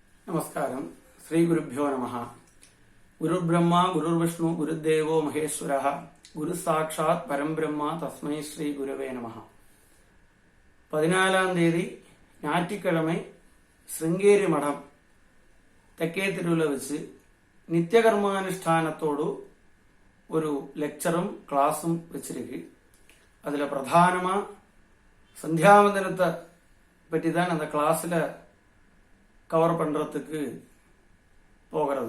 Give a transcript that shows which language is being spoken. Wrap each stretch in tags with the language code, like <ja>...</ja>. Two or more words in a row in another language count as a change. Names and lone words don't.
<sa>नमस्कारम्। श्री गुरुभ्यो नमः. गुरु ब्रह्मा, गुरु विष्णु, गुरु देवो महेश्वरः, गुरु साक्षात् परम् ब्रह्म, तस्मै श्री गुरवे नमः.</sa> <ta>14 தேதி ஞாயிற்றுக்கிழமை Sringeri Matom தெக்கே திருவிழா வச்சு நித்தியகர்மானுஷ்டானத்தோடு ஒரு லெக்சரும் கிளாஸும் வச்சிருக்கு. அதுல பிரதானமா சந்தியாவந்தனத்தை பற்றி தான் அந்த கிளாஸ்ல கவர் பண்றதுக்கு போகிறது.</ta>